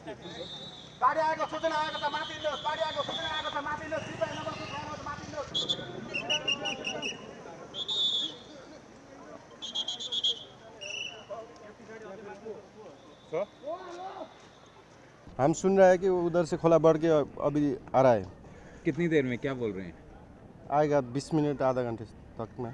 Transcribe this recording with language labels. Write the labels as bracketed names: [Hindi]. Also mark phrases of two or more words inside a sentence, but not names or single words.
[Nepali] बाढी आएको सूचना आएको छ माथि हिँड्नुहोस् बाढी आएको सूचना आएको छ माथि हिँड्नुहोस् कृपया नबस्नु ठाउँमा माथि हिँड्नुहोस् [Hindi] हम सुन रहे हैं कि उधर से खोला बढ़ के अभी आ रहा है। कितनी देर में, क्या बोल रहे हैं? आएगा 20 मिनट आधा घंटे तक में।